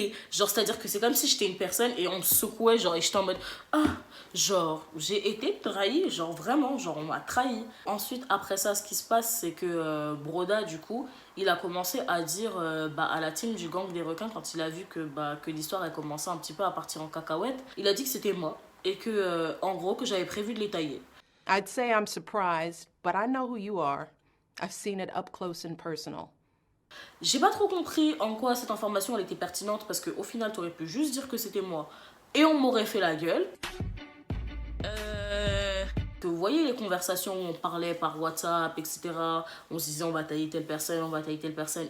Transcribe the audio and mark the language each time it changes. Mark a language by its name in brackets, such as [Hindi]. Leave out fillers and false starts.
[French] Genre, c'est-à-dire que c'est comme si j'étais une personne et on me secouait, genre, et j'étais en mode, genre, j'ai été trahie, genre, vraiment, genre, on m'a trahi. Ensuite, après ça, ce qui se passe, c'est que Broda, du coup, il a commencé à dire à la team du gang des requins, quand il a vu que l'histoire a commencé un petit peu à partir en cacahuète, il a dit que c'était moi et que, en gros, que j'avais prévu de les tailler. [English] I'd say I'm surprised, but I know who you are. I've seen it up close and personal. [French] J'ai pas trop compris en quoi cette information elle était pertinente parce qu'au final, t'aurais pu juste dire que c'était moi et on m'aurait fait la gueule. Que vous voyez les conversations où on parlait par WhatsApp, etc. On se disait on va tailler telle personne, on va tailler telle personne.